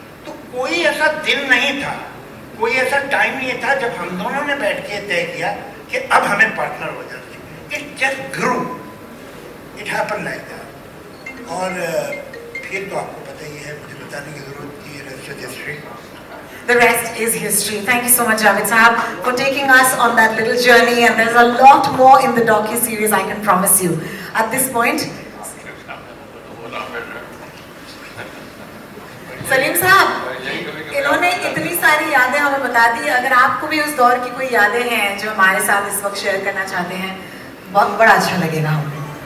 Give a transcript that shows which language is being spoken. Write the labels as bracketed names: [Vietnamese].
[Hindi] तो कोई ऐसा दिन नहीं था, कोई ऐसा टाइम नहीं था जब हम दोनों ने बैठ के तय किया कि अब हमें पार्टनर हो जाना चाहिए। [English] It just grew, it happen like that. [Hindi] और फिर तो आपको पता ही है, मुझे बताने की जरूरत नहीं है, [English] Rest is history. The rest is history. Thank you so much, Javed Sahab, for taking us on that little journey. And there's a lot more in the docu-series, I can promise you. At this point, [Hindi] Salim साहब, इन्होंने इतनी सारी यादें हमें बता दी। अगर आपको भी उस दौर की कोई यादें हैं जो हमारे साथ इस वक्त शेयर करना चाहते हैं, बहुत बड़ा अच्छा लगेगा हमें।